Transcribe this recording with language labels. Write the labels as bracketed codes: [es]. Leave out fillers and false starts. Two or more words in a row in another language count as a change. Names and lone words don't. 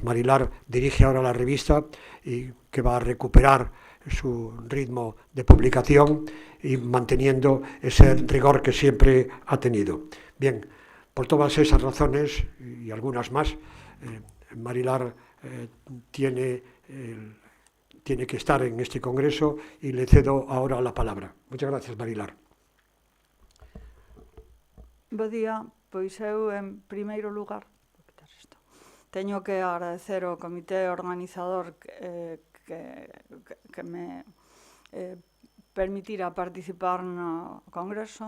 [es] Marilar dirige ahora la revista y que va a recuperar su ritmo de publicación y manteniendo ese rigor que siempre ha tenido. Bien, por todas esas razones y algunas más, Marilar tiene que estar en este congreso y le cedo ahora la palabra. Muchas gracias, Marilar. [gl] Bo día, pois eu, en primeiro lugar, teño que agradecer ao comité organizador que me permitira participar no congreso.